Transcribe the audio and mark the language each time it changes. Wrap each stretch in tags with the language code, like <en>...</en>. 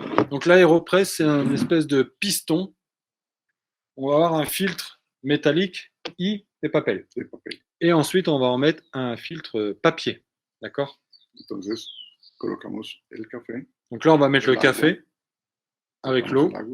<fr>Donc l'aéropresse, c'est une espèce de piston. On va avoir un filtre métallique et papel. Et ensuite, on va en mettre un filtre papier. D'accord?</fr> <es>Entonces, colocamos el café.</es> <fr>Donc là, on va mettre le café avec l'eau.</fr>